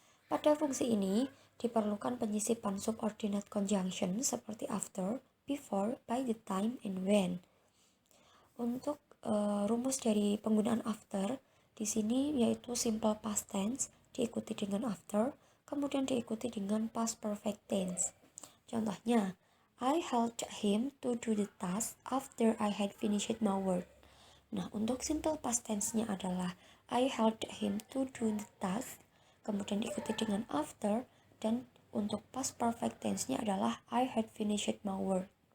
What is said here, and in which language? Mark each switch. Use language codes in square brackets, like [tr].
[id] Pada fungsi ini diperlukan penyisipan subordinate conjunction seperti after, before, by the time, and when. Untuk rumus dari penggunaan after di sini yaitu simple past tense diikuti dengan after, kemudian diikuti dengan past perfect tense. Contohnya, [en] I helped him to do the task after I had finished my work. [id] Nah, untuk simple past tense-nya adalah [en] I helped him to do the task, [id] kemudian diikuti dengan after, dan untuk past perfect tense-nya adalah [en] I had finished my work.